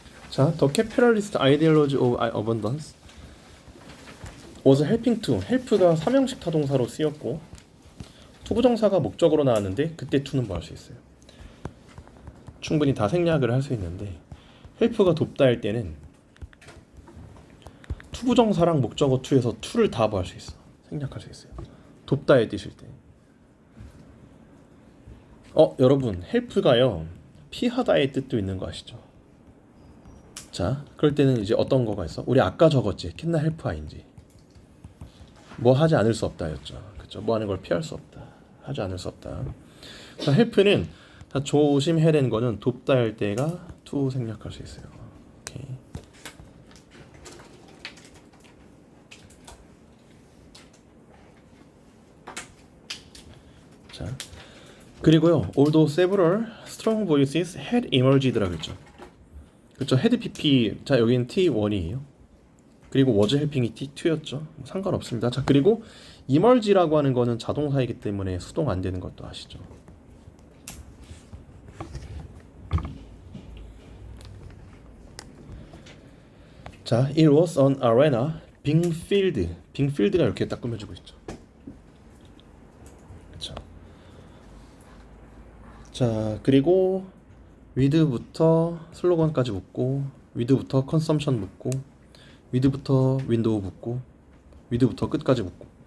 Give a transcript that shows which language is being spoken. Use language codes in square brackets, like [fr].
[en] 자, The capitalist ideology of abundance was helping to. [ko] help가 삼형식 타동사로 쓰였고 투부정사가 목적으로 나왔는데 그때 to는 뭐 할 수 있어요? 충분히 다 생략을 할 수 있는데 help가 돕다 할 때는 투부정사랑 목적어 to에서 to를 다 뭐 할 수 있어? 생략할 수 있어요. 돕다의 뜻일 때. 여러분 help가요 피하다의 뜻도 있는 거 아시죠? 자, 그럴 때는 이제 어떤 거가 있어? 우리 아까 적었지. [en] can I help ing. [ko] 뭐 하지 않을 수 없다였죠. 그렇죠? 뭐 하는 걸 피할 수 없다. 하지 않을 수 없다. 자, help는 다 조심해야 되는 거는 돕다 할 때가 to 생략할 수 있어요. 오케이. 자, 그리고요. [en] Although several strong voices had emerged [ko] 라고 했죠. 그렇죠. had pp. 자, 여기는 T1이에요. 그리고 was helping이 T2였죠. 상관없습니다. 자, 그리고 emerge라고 하는 거는 자동사이기 때문에 수동 안 되는 것도 아시죠? [en] 자, it was an arena being filled. [ko] being filled가 이렇게 딱 꾸며지고 있죠. 그렇죠. 자, 그리고 with부터 슬로건까지 붙고 with부터 consumption 붙고 with부터 윈도우 붙고 with부터 끝까지 붙고.